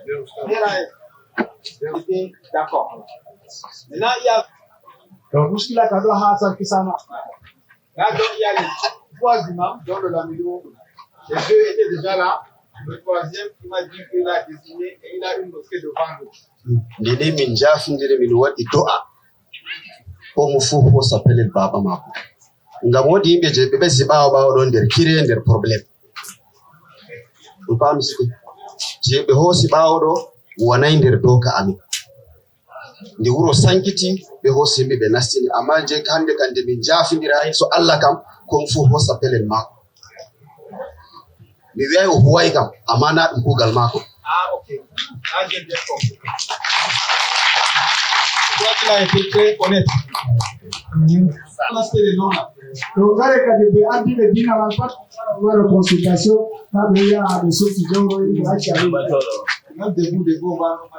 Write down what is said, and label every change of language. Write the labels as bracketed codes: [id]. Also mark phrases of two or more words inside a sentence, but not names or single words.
[fr] D'accord. Maintenant, il y a. Là, donc, il y a les trois imams dont le Lamido. Les deux étaient déjà là. Le troisième, il m'a dit qu'il a désigné et il a une mosquée devant nous. [ff] Ndede min jafindire min waɗi do'a homo fuu hosa pelel baba mako ngam woodi yimɓe je ɓe ɓesdi ɓawo ɗon nder kire nder probléme ɗum paami siki je ɓe hoosi ɓawo ɗo wonay nder doka amin nde wuro sankiti ɓe hoosi yimɓe ɓe nastini amma je hande kande min jafindira so Allah kam kon fuu hosa pelel mako mi wiyay o huway kam amma na ɗum kuugal mako. [fr] Ah, ok. Ah, j'ai bien compris. Je crois qu'il a été très honnête. Ça, c'est les noms là. Donc, quand il a dit le dîner, on va faire consultation. Il y a des choses qui ont été faites. Même debout, on va.